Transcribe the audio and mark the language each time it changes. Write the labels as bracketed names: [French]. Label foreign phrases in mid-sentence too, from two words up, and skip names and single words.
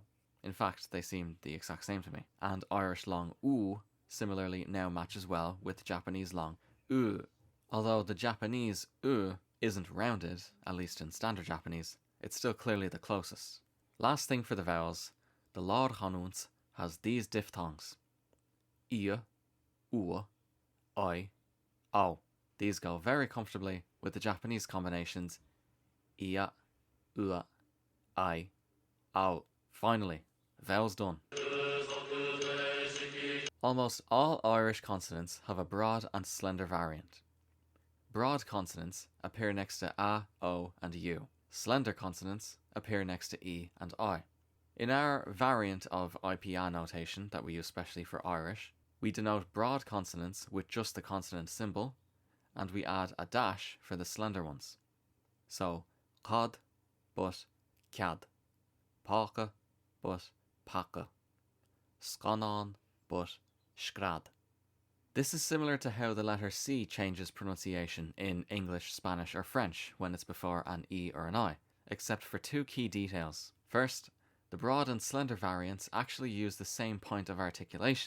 [English] In fact, they seem the exact same to me. And Irish long u similarly now matches well with Japanese long u. Although the Japanese u isn't rounded, at least in standard Japanese, it's still clearly the closest. Last thing for the vowels, the Lord Hanuns has these diphthongs. Ia, ua, I, au. These go very comfortably with the Japanese combinations ia, ua, I, au. Finally, vowels done. Almost all Irish consonants have a broad and slender variant. Broad consonants appear next to a, o, and u. Slender consonants appear next to e and I. In our variant of IPA notation that we use specially for Irish, we denote broad consonants with just the consonant symbol, and we add a dash for the slender ones. So, cad, but cad. Páca, but paca. Scanan, but scrad. This is similar to how the letter C changes pronunciation in English, Spanish, or French when it's before an E or an I, except for two key details. First, the broad and slender variants actually use the same point of articulation.